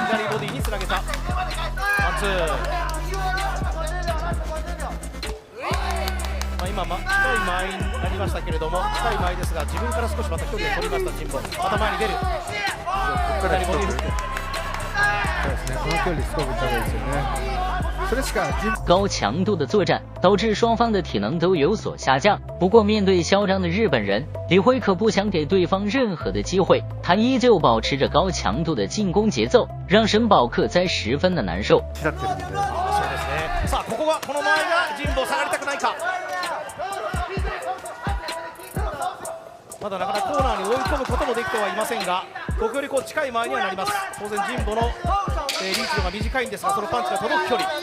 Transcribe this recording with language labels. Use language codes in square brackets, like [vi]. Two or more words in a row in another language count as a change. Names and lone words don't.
[ja] 左ボディにつなげた。ワンツー。今近い間合いになりましたけれども、近い間合いですが自分から少しまた距離を取りました神保。また前に出る。左ボディフック。そうですね、この距離すごく高いですよね。 [zh] 高强度的作战导致双方的体能都有所下降。不过面对嚣张的日本人，李辉可不想给对方任何的机会，他依旧保持着高强度的进攻节奏，让沈宝克哉十分的難受。 [ja] そうですね。さあここはこの前が神保下がりたくないか。まだなかなかコーナーに追い込むこともできてはいませんが、時折こう近い間合いにはなります。当然神保のリーチ度が短いんですが、そのパンチが届く距離。